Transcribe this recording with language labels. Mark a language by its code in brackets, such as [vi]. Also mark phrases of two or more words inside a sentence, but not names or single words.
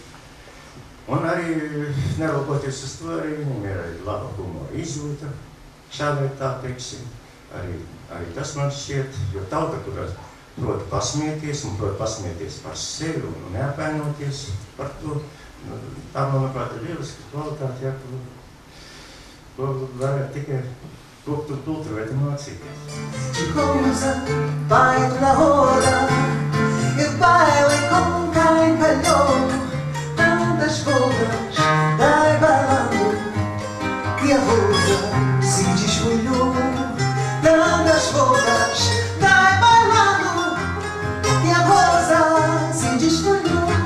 [lv] Un arī, neraugoties uz to, arī viņam ir laba humora izjūta, šā vai tā, teiksim, arī tas man šķiet, jo tauta, kurā prot pasmieties un prot pasmieties par sevi un neapvainoties par to, tā, manuprāt, ir lieliska kvalitāte, ja, ko varētu tikai kopt un kultivēt un mācīties. [pt] Cosa vai na roda e baila com cai calhou tantas folhas vai balando e a rosa se desfolhou tantas folhas vai balando e a rosa se desfolhou